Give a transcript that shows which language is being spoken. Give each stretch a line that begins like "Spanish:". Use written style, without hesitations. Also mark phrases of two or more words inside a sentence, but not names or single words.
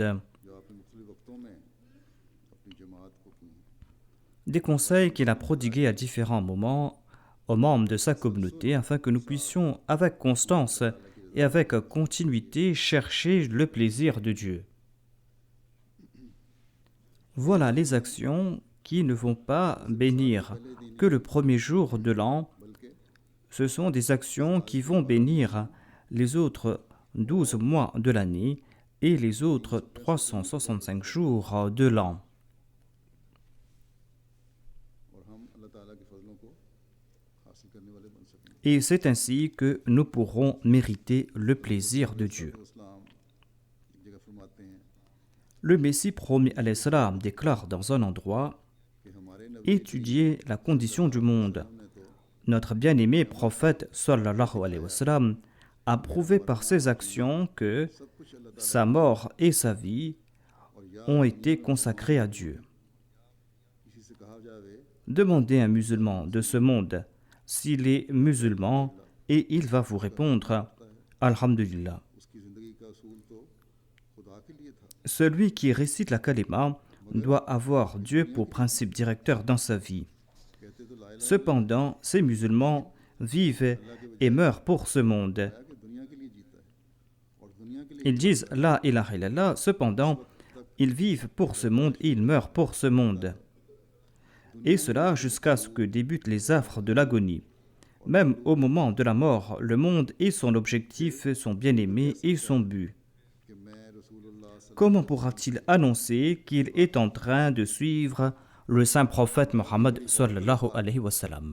Urdu: جو آپ نے مختلف وقتوں میں اپنی جماعت کو کی ہیں.
French: Des conseils qu'il a prodigués à différents moments aux membres de sa communauté afin que nous puissions avec constance et avec continuité chercher le plaisir de Dieu. Voilà les actions qui ne vont pas bénir que le premier jour de l'an.
Urdu: بلکہ
French: Ce sont des actions qui vont bénir les autres 12 mois de l'année et les autres 365 jours de l'an.
Urdu: اور ہم اللہ تعالیٰ کے فضلوں کو حاصل کرنے والے بن سکیں.
French: Et c'est ainsi que nous pourrons mériter le plaisir de Dieu.
Urdu: اسلام ایک جگہ فرماتے ہیں
French: Le Messie promis
Arabic: عليه السلام
French: déclare dans un endroit
Urdu: کہ ہمارے نبی
French: étudiez la condition du monde.
Urdu: نے تو
French: Notre bien-aimé prophète
Arabic: صلى الله عليه وسلم
French: a prouvé par ses actions que
Urdu: سب کچھ اللہ تعالیٰ
French: sa mort et sa vie
Urdu: اور یا
French: ont été consacrés à Dieu.
Urdu: کسی سے کہا جاوے
French: Demandez à un musulman de ce monde s'il est musulman et il va vous répondre Alhamdulillah.
Urdu: اس کی زندگی کا اصول تو خدا کے لیے تھا.
French: Celui qui récite la kalima doit avoir Dieu pour principe directeur dans sa vie.
Urdu: کہتے تو
Arabic: لا إله
French: Cependant, ces musulmans vivent et meurent pour ce monde.
Urdu: کہ دنیا کے لیے جیتا ہے اور دنیا کے لیے
French: Ils disent
Arabic: لا إله إلا الله,
French: cependant, Ils vivent pour ce monde et ils meurent pour ce monde. Et cela jusqu'à ce que débutent les affres de l'agonie. Même au moment de la mort, le monde et son objectif, son bien-aimé et son but. Comment pourra-t-il annoncer qu'il est en train de suivre le saint prophète Mohammed
Arabic: صلى الله عليه وسلم?